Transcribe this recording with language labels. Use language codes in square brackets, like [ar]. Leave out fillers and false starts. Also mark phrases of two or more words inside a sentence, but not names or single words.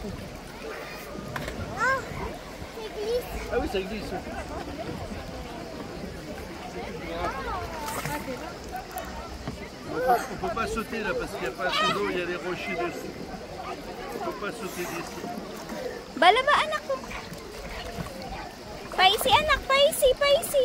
[fr] Oh, ça glisse. Ah oui, ça glisse. On peut pas sauter là parce qu'il n'y a pas assez d'eau, il y a des rochers dessus. On peut pas sauter d'ici. [tl] Bala ba anak ko? Paisi anak, paisi, paisi.